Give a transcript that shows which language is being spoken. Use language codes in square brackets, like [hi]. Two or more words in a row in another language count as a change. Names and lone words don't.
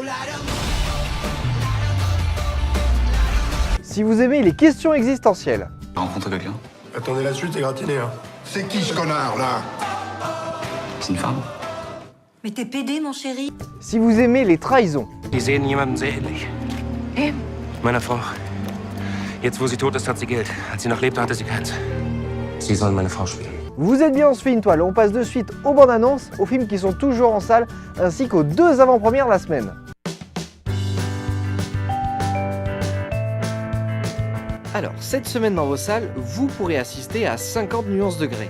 [fr] Si vous aimez les questions existentielles. T'as rencontré quelqu'un? Attendez la suite, c'est gratiné, hein. C'est qui ce connard, là? C'est une femme? Mais t'es pédé, mon chéri. Si vous aimez les trahisons. [de] Die sehen jemanden sehr ähnlich. Meiner Frau. Jetzt, wo sie tot ist, hat sie Geld. Als sie noch lebte, hatte sie keins. Sie sollen meine Frau spielen. [fr] Vous êtes bien, on se fait une toile. On passe de suite aux bandes annonces, aux films qui sont toujours en salle, ainsi qu'aux 2 avant-premières la semaine. Alors, cette semaine dans vos salles, vous pourrez assister à 50 nuances de Grey.